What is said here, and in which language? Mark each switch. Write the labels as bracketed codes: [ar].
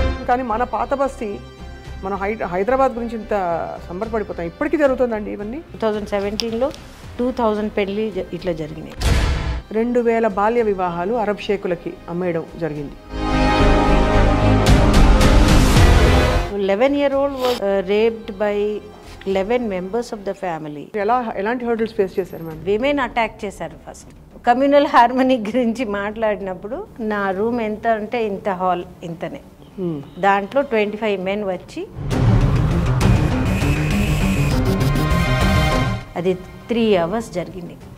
[te] కానీ మన పాత బస్తీ, మన హైదరాబాద్ గురించి ఇంత సంబరపడిపోతాం. ఇప్పటికీ జరుగుతుందండి ఇవన్నీ. 2017లో 2000 పెళ్ళి ఇట్లా జరిగినాయి. 2000 బాల్య వివాహాలు అరబ్ షేకులకి అమ్మేయడం జరిగింది. [en] 11-year-old was raped by 11 members of the family. [te] ఎలాంటి హర్డల్స్ ఫేస్ చేశారు మ్యామ్? విమెన్ అటాక్ చేశారు. ఫస్ట్ కమ్యూనల్ హార్మనీ గురించి మాట్లాడినప్పుడు నా రూమ్ ఎంత అంటే ఇంత, హాల్ ఇంతనే, దాంట్లో 25 men వచ్చి అది 3 hours జరిగింది.